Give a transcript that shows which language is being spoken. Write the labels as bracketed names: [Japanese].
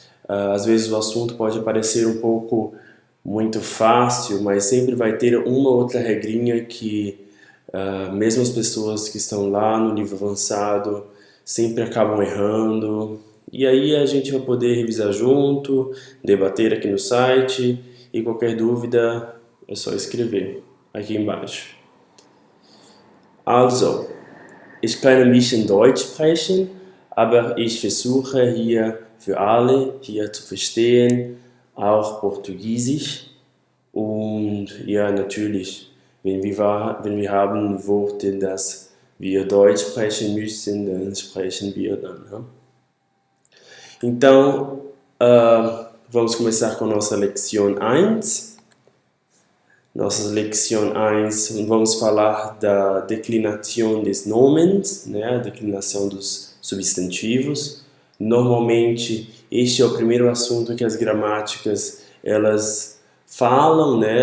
[Portuguese] Às vezes o assunto pode parecer um pouco muito fácil, mas sempre vai ter uma outra regrinha que mesmo as pessoas que estão lá no nível avançado sempre acabam errando. E aí a gente vai poder revisar junto, debater aqui no site e qualquer dúvida é só escrever aqui embaixo. [German] Also, ich kann ein bisschen Deutsch sprechen, aber ich versuche hier für alle hier zu verstehen, auch Portugiesisch. Und ja, natürlich, wenn wir haben Worte, dass wir Deutsch sprechen müssen, dann sprechen wir dann. [Portuguese] Né? Então, vamos começar com nossa leção 1. Nossa leção 1, vamos falar da declinação dos nomes, né? A declinação dos substantivos. Normalmente, este é o primeiro assunto que as gramáticas elas falam, né?